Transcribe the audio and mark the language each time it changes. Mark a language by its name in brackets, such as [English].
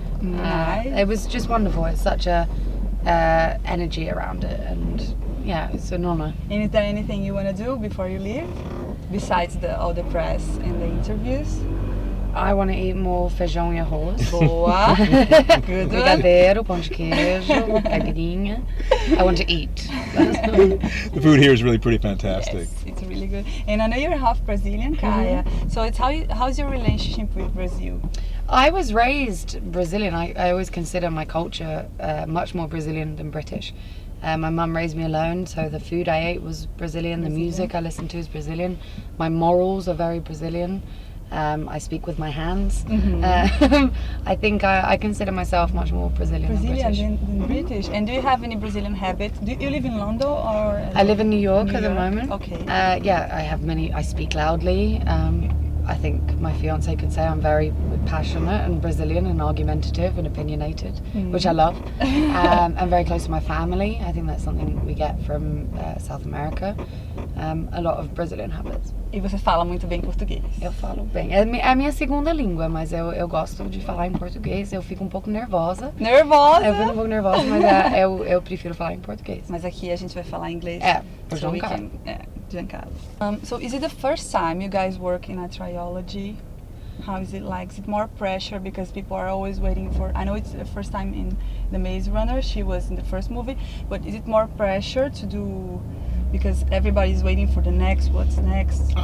[English] Nice. It was just wonderful. It's such a energy around it, and yeah, it's an honor. And is there anything you want to do before you leave, besides all the press and the interviews? I want to eat more [Portuguese] feijão e arroz. Boa. [English] Good one. [Portuguese] Brigadeiro, pão de queijo, caipirinha. [English] I want to eat. The food here is really pretty fantastic. Yes, it's really good. And I know you're half Brazilian, Kaya. So it's how's your relationship with Brazil? I was raised Brazilian. I always consider my culture much more Brazilian than British. My mum raised me alone, so the food I ate was Brazilian. The music I listened to is Brazilian. My morals are very Brazilian. I speak with my hands. I think I consider myself much more Brazilian than British. Than British. And do you have any Brazilian habits? Do you live in London or? I live in New York at the moment. Okay. Yeah, I have many. I speak loudly. I think my fiance could say I'm very passionate and Brazilian and argumentative and opinionated, which I love. I'm very close to my family. I think that's something we get from South America. A lot of Brazilian habits. [Portuguese] E você fala muito bem português? Eu falo bem. É a minha segunda língua, mas eu gosto de falar em português. Eu fico um pouco nervosa. Nervosa? Eu fico um pouco nervosa, mas eu prefiro falar em português. Mas aqui a gente vai falar inglês. Por [English] so we can, Giancarlo. So is it the first time you guys work in a trilogy? How is it like? Is it more pressure because people are always waiting for? I know it's the first time in the Maze Runner. She was in the first movie, but is it more pressure to do? Because everybody's waiting for the next. What's next?